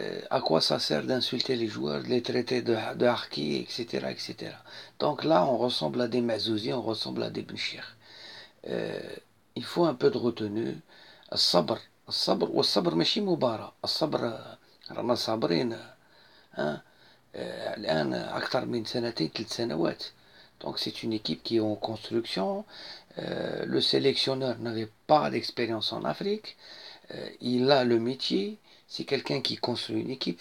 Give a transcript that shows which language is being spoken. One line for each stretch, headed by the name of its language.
French: À quoi ça sert d'insulter les joueurs, de les traiter de harkis, etc., etc. Donc là, on ressemble à des Mazouzi, on ressemble à des Benchir. Euh, il faut un peu de retenue.
Arabic: الصبر الصبر والصبر ماشي مباراة. الصبر رانا صابرين الآن أكثر من سنتين 3 سنوات.
French: Donc c'est une équipe qui est en construction. Le sélectionneur n'avait pas d'expérience en Afrique. Il a le métier. C'est quelqu'un qui construit une équipe.